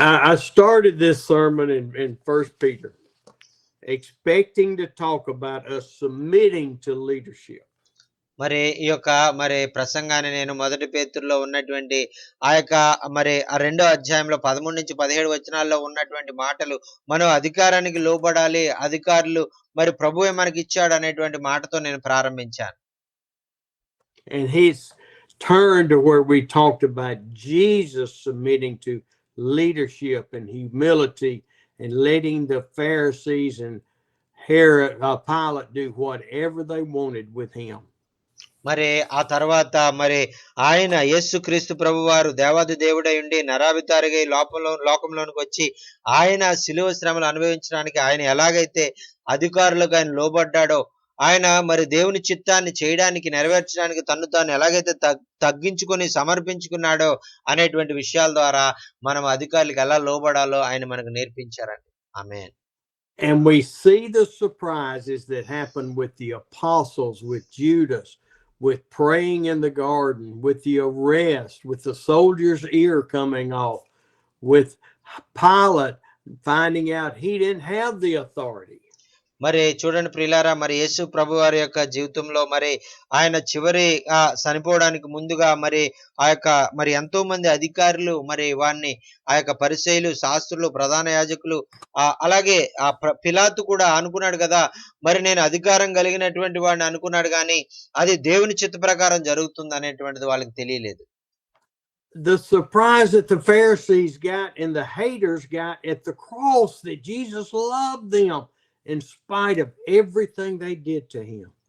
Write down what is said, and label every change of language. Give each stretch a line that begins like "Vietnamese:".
English: I started this sermon in 1 Peter expecting to talk about us submitting to leadership.
Telugu: మరి ఈ యొక్క మరి ప్రసంగాన్ని నేను మొదటి పేతురులో ఉన్నటువంటి మరి ఆ 2వ అధ్యాయంలో 13 నుంచి 17 వచనాల్లో ఉన్నటువంటి మాటలు మనం అధికారానికి లోబడాలి, అధికారులు మరి ప్రభువే మనకి ఇచ్చాడు అనేటువంటి మాటతో నేను ప్రారంభించాను.
English: And he's turned to where we talked about Jesus submitting to leadership and humility and letting the Pharisees and Herod, Pilate do whatever they wanted with him.
Telugu: మరి ఆ తర్వాత మరి ఆయన యేసుక్రీస్తు ప్రభువారు దేవాది దేవుడై ఉండి నరావతారిగా ఈ లోకంలోనికి వచ్చి ఆయన శిలువ శ్రమలు అనుభవించడానికి ఆయన ఎలాగైతే అధికారులకు ఆయన లోబడ్డాడో, ఆయన మరి దేవుని చిత్తాన్ని చేయడానికి నెరవేర్చడానికి తన్ను తాను ఎలాగైతే తగ్గించుకొని సమర్పించుకున్నాడో అనేటువంటి విషయాల ద్వారా మనం అధికారులకు ఎలా లోబడాలో ఆయన మనకు నేర్పించారండి. ఆమేన్.
English: And we see the surprises that happened with the apostles, with Judas, with praying in the garden, with the arrest, with the soldier's ear coming off, with Pilate finding out he didn't have the authority.
Telugu: మరి చూడండి ప్రియులారా, మరి యేసు ప్రభు వారి యొక్క జీవితంలో మరి ఆయన చివరి చనిపోవడానికి ముందుగా మరి మరి ఎంతో మంది అధికారులు మరి వారిని ఆ యొక్క పరిసయ్యులు, శాస్త్రులు, ప్రధాన యాజకులు అలాగే పిలాతు కూడా అనుకున్నాడు కదా, మరి నేను అధికారం కలిగినటువంటి వాడిని అనుకున్నాడు కానీ అది దేవుని చిత్త ప్రకారం జరుగుతుంది అనేటువంటిది వాళ్ళకి తెలియలేదు.
English: The surprise that the Pharisees got and the haters got at the cross that Jesus loved them in spite of everything they did to him.